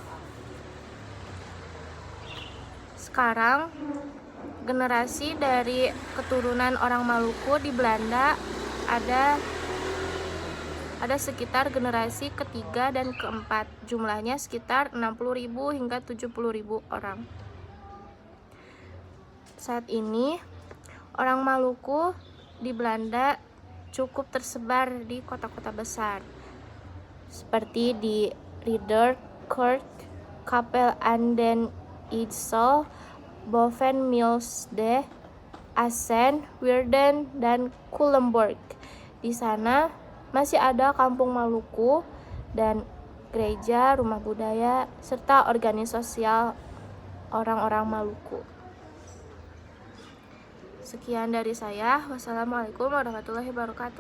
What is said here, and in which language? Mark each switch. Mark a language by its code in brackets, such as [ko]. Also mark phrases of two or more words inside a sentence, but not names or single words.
[id] Sekarang, generasi dari keturunan orang Maluku di Belanda ada sekitar generasi ketiga dan keempat, jumlahnya sekitar 60.000 hingga 70.000 orang. Saat ini, orang Maluku di Belanda cukup tersebar di kota-kota besar, seperti di Ridderkerk, Kapel aan den IJssel, Boven-Milsde, Assen, Woerden, dan Culemborg. Di sana masih ada kampung Maluku dan gereja, rumah budaya, serta organisasi sosial orang-orang Maluku. Sekian dari saya. [ar] والسلام عليكم ورحمة الله وبركاته.